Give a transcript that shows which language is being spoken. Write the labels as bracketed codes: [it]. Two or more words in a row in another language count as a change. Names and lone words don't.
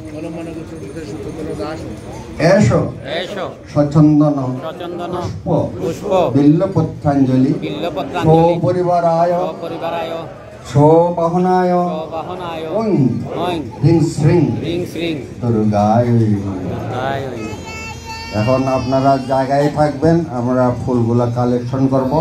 [sa] एषो सचंदन पुष्प बिल्लपत्रांजलि सपरिवाराय सबाहनाय ओं ह्रीं श्रीं दुर्गाय [bn] এখন আপনারা জায়গায় থাকবেন আমরা ফুলগুলা কালেকশন করব।